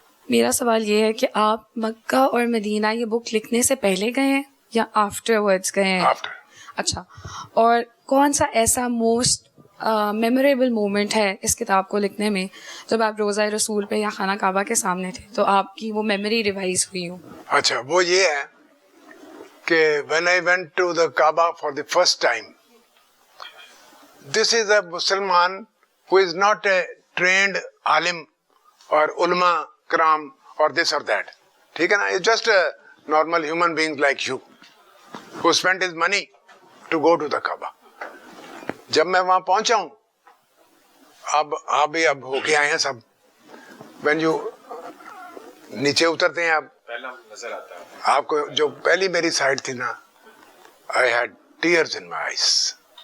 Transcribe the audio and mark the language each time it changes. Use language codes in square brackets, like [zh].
[hi] मेरा सवाल ये है कि आप मक्का और मदीना ये बुक लिखने से पहले गए हैं या आफ्टरवर्ड्स गए हैं? आफ्टर. अच्छा. और कौन सा ऐसा मोस्ट मेमोरेबल मोमेंट है इस किताब को लिखने में जब आप रोज़ा रसूल पे या खाना काबा के सामने थे तो आपकी वो मेमोरी रिवाइज हुई हो? अच्छा, वो ये है कि [en] when I went to the Kaaba for the first time, this is a Musliman who is not a trained alim or ulama kram or this or that. [hi] ठीक है ना. [en] It's just a normal human being like you who spent his money to go to the Kaaba. [hi] जब मैं वहां पहुंचा हूं, अब आप भी अब होके आए हैं सब. [en] When you [hi] नीचे उतरते हैं आप, पहला नजर आता है आपको जो पहली मेरी साइड थी ना, [en] I had tears in my eyes.